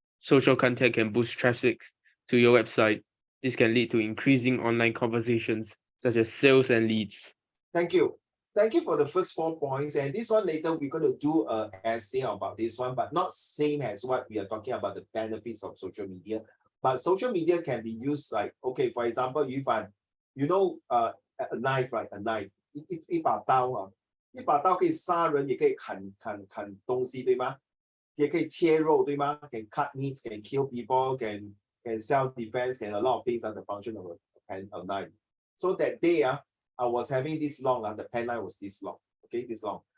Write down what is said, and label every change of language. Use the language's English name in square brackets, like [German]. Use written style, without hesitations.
[English] Social content can boost traffic to your website. This can lead to increasing online conversations, such as sales and leads. Thank you. Thank you for the first 4 points. And this one later we're going to do an essay about this one, but not same as what we are talking about the benefits of social media. But social media can be used like, okay, for example, Yifan, you know, a knife, right? A knife. [Chinese] 一把刀一把刀可以杀人，也可以砍东西，对吗？也可以切肉，对吗？ [English] Can cut meats, can kill people, can self-defense, can a lot of things are the function of a knife. So that day, I was having this long, the pen knife was this long, okay, this long.